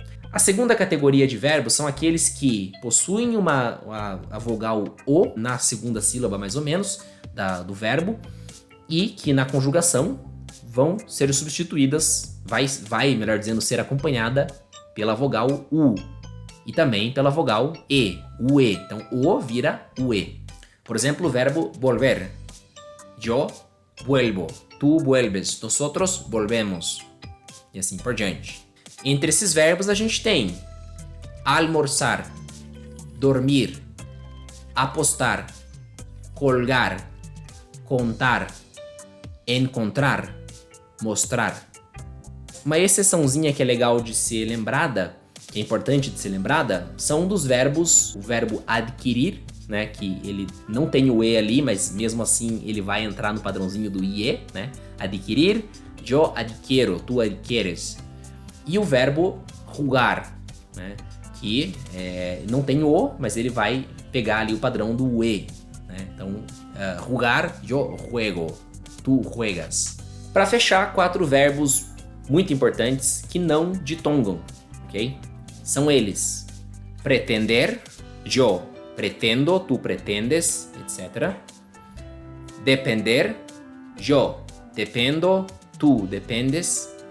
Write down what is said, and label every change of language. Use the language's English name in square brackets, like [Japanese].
[Portuguese] A segunda categoria de verbos são aqueles que possuem a vogal O na segunda sílaba, mais ou menos, do verbo, e que na conjugação vão ser substituídas, melhor dizendo, ser acompanhada pela vogal U e também pela vogal E, o E. Então, O vira o E. Por exemplo, o verbo volver. [Spanish] Yo vuelvo, tu vuelves, nosotros volvemos. [Portuguese] E assim por diante. Entre esses verbos a gente tem almorzar, dormir, apostar, colgar, contar, encontrar, mostrar. Uma exceçãozinha que é legal de ser lembrada, que é importante de ser lembrada, são dos verbos, o verbo adquirir, né, que ele não tem o E ali, mas mesmo assim ele vai entrar no padrãozinho do IE, né? [Spanish] Adquirir, yo adquiero, tu adquieres. [Portuguese] E o verbo jugar, né, que não tem o, mas ele vai pegar ali o padrão do E, né? [Spanish] Então, jugar, yo juego, tu juegas. [Portuguese] Para fechar, 4 verbos muito importantes que não ditongam, ok? São eles: [Spanish] pretender, yo pretendo, tu pretendes, etc. Depender, yo dependo, tu dependes.